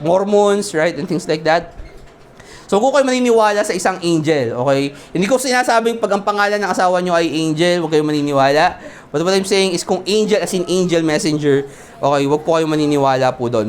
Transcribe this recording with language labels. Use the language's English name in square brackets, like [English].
[English] Mormons, right? And things like that. [Filipino] So kung kayo maniniwala sa isang angel, okay? Hindi ko sinasabing pag ang pangalan ng asawa nyo ay angel, huwag kayo maniniwala. [English] But what I'm saying is, kung angel as in angel messenger, okay, [Filipino] huwag po kayo maniniwala po doon.